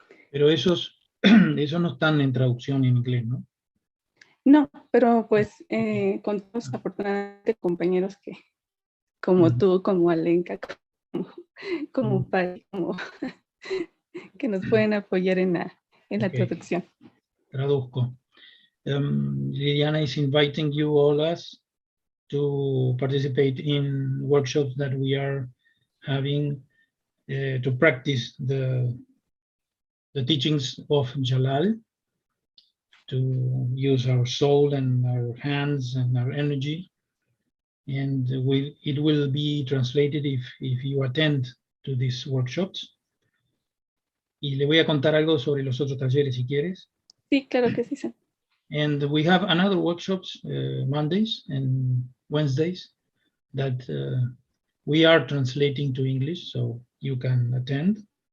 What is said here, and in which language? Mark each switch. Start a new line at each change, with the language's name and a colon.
Spanish: Pero esos no están en traducción en inglés, ¿no? No, pero pues contamos afortunadamente compañeros que, como tú, como Alenka, como Pari, que nos pueden apoyar en la traducción. Traduzco.
English: Liliana is inviting you all us to participate in workshops that we are having to practice the teachings of Jalal, to use our soul and our hands and our energy. And it will be translated if you attend to these workshops.
Spanish: Y le voy a contar algo sobre los otros talleres si quieres. Sí, claro que sí.
English: And we have another workshops Mondays and Wednesdays that we are translating to English, so you can attend.